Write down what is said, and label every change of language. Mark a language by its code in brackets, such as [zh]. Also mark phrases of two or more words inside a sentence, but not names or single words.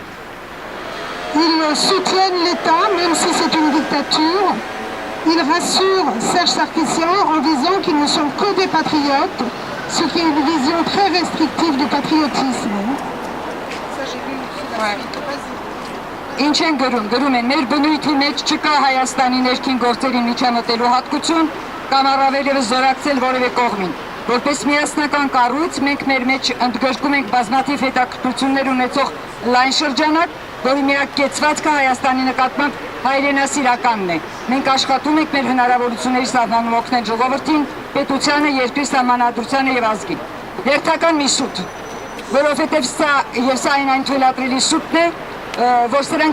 [fr] Ils soutiennent l'État, même si c'est une dictature. Ils rassurent Serge Sarkissian en disant qu'ils ne sont que des patriotes, ce qui est une vision très restrictive du patriotisme. ça, j'ai vu aussi la Ouais. suite. Vas-y. [hy] ինչ են գրում են մեր բնույթի մեջ չկա Հայաստանի ներքին գործերին միջամտելու հատկություն կամ առավել ևս զորակցել որևէ կողմին։ Որպես միասնական կառույց մենք մեր մեջ ընդգրկում ենք բազմաթիվ հետաքրքրություններ ունեցող լայն շրջանակ, որի միակ կեցվածքը Հայաստանի նկատմամբ հայրենասիրականն է։ Մենք աշխատում ենք մեր հնարավորությունների սահմանում օգնել ժողովրդին, պետությանը, երկրի սահմանադրությանը եւ ազգին։ Հերթական մի սուտ, որովհետեւ սա այն թույլատրելի սուտն է, որ սրանք